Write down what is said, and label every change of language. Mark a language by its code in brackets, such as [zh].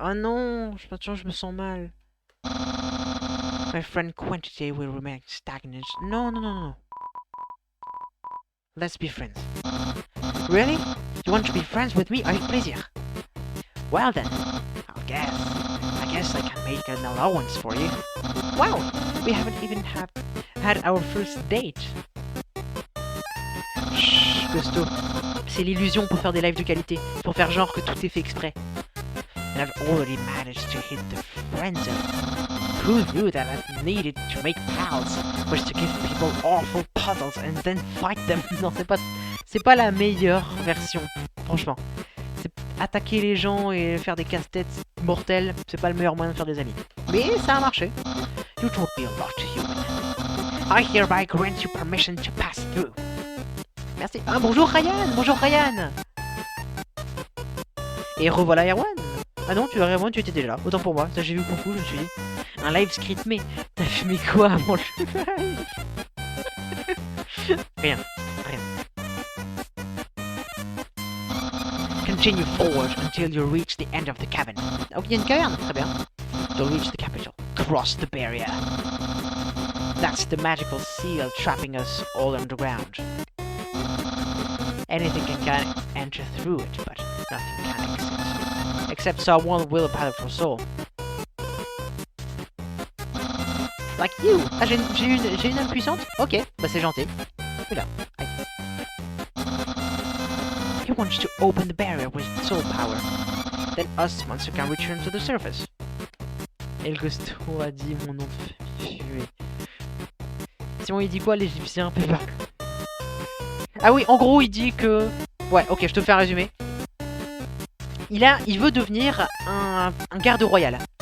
[fr] Oh non, je me sens mal. [en] My friend Quantity will remain stagnant. No, no, no, no. Let's be friends. Really? You want to be friends with me? [fr] Avec plaisir. [en] Well then, I guess I can make an allowance for you. Wow, we haven't even had our first date. [fr] Chut, Ghosto. C'est l'illusion pour faire des lives de qualité, pour faire genre que tout est fait exprès. [en] And I've already managed to hit the friend zone. Who knew that I needed to make pals was to give people awful puzzles and then fight them. [fr] Non, c'est pas la meilleure version, franchement. Attaquer les gens et faire des casse-têtes mortels, c'est pas le meilleur moyen de faire des amis. Mais ça a marché. [en] You told me a lot, human. I hereby grant you permission to pass through. [fr] Merci. Ah, bonjour Ryan. Bonjour Ryan. Et revoilà Erwan. Ah non, Erwan, tu étais déjà là. Autant pour moi. Ça, j'ai vu beaucoup, je me suis dit. Un live script, mais t'as fumé quoi avant le live? Rien. [en] Continue forward until you reach the end of the cabin. [fr] Oh, il y a une caverne, très bien. [en] To reach the capital, cross the barrier. That's the magical seal trapping us all underground. Anything can enter through it, but nothing can exist. Except someone with a powerful soul. Like you! [fr] Ah, j'ai une âme puissante? Ok, bah c'est gentil. Oula, aïe. [en] He wants to open the barrier with soul power. Then us monster can return to the surface. [fr] El Ghosto a dit mon nom de fumée. Simon il dit quoi l'égyptien? Ah oui, en gros il dit que... Ouais, ok, je te fais un résumé. Il veut devenir un garde royal.